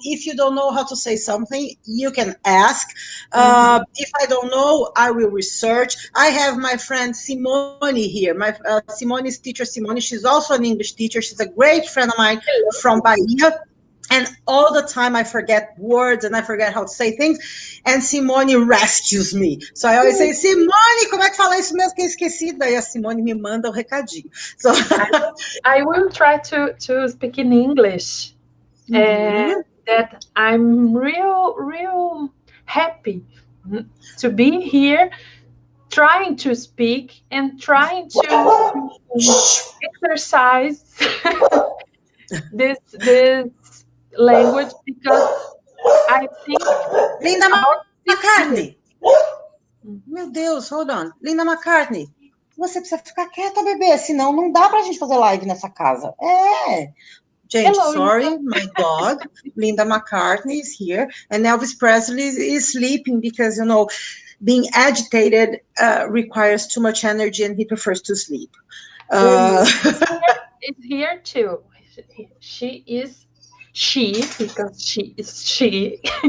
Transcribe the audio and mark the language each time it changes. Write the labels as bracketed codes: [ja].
[en] If you don't know how to say something, you can ask. If I don't know, I will research. I have my friend Simone here. My Simone's teacher, Simone. She's also an English teacher. She's a great friend of mine from Bahia. And all the time I forget words and I forget how to say things. And Simone rescues me. So I always say, [pt] Simone, como é que fala isso mesmo que eu esqueci? Daí a Simone me manda o recadinho. So [en] I will try to speak in English. That I'm real happy to be here, trying to speak and trying to exercise this language, because I think Linda McCartney. [pt] Meu Deus, [en] hold on. [pt] Linda McCartney, você precisa ficar quieta, bebê, senão não dá pra gente fazer live nessa casa. [en] Gente, hello, sorry, Linda. My dog, Linda McCartney is here, and Elvis Presley is sleeping because, you know, being agitated requires too much energy and he prefers to sleep. Is here too. She is she, because she is she,